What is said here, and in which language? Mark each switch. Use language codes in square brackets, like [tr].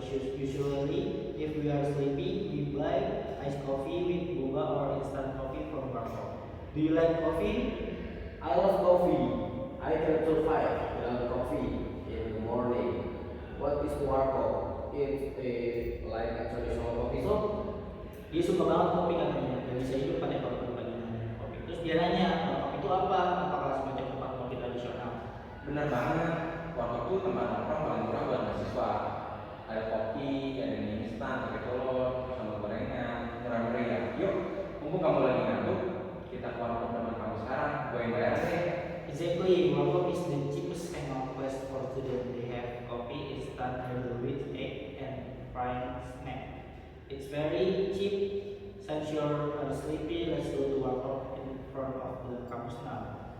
[en] Usually, if we are sleepy, we buy iced coffee with boba or instant coffee from Warkop. Do you like coffee? I love coffee. I can survive without coffee in the morning. What is warkop? It's like a traditional coffee shop. [id] Dia suka banget kopi katanya. Gak bisa hidup pada kalau pagi minum kopi. Terus dia nanya, kopi itu apa? Apakah semacam tempat kopi tradisional? Bener banget. Warkop tuh tempat nongkrong paling murah buat mahasiswa. Ada kopi, ada mie instan, pakai telur, sama gorengan, murah meriah. Yuk, mumpung kamu lagi ngantuk, kita ke warkop teman kamu sekarang. Gue yang bayar deh. [en] Exactly, Warkop is the cheapest hangout place for students. They have coffee, instant noodle with egg, and fried snack. It's very cheap. Since you're sleepy, let's go to Warkop in front of the campus now.